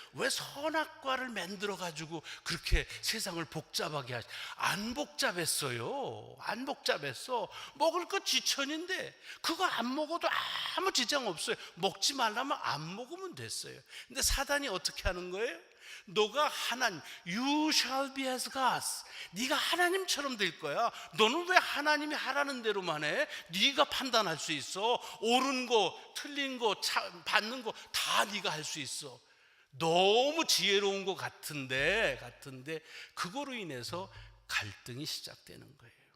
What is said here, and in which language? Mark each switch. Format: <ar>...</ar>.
<ko>왜 선악과를 만들어 가지고 그렇게 세상을 복잡하게 하지? 안 복잡했어요. 안 복잡했어. 먹을 거 지천인데 그거 안 먹어도 아무 지장 없어요. 먹지 말라면 안 먹으면 됐어요. 근데 사단이 어떻게 하는 거예요? 너가 하나님,</ko> <en>you shall be as gods.</en> <ko>네가 하나님처럼 될 거야. 너는 왜 하나님이 하라는 대로만 해? 네가 판단할 수 있어. 옳은 거, 틀린 거, 받는 거 다 네가 할 수 있어. 너무 지혜로운 것 같은데 그거로 인해서 갈등이 시작되는 거예요.</ko>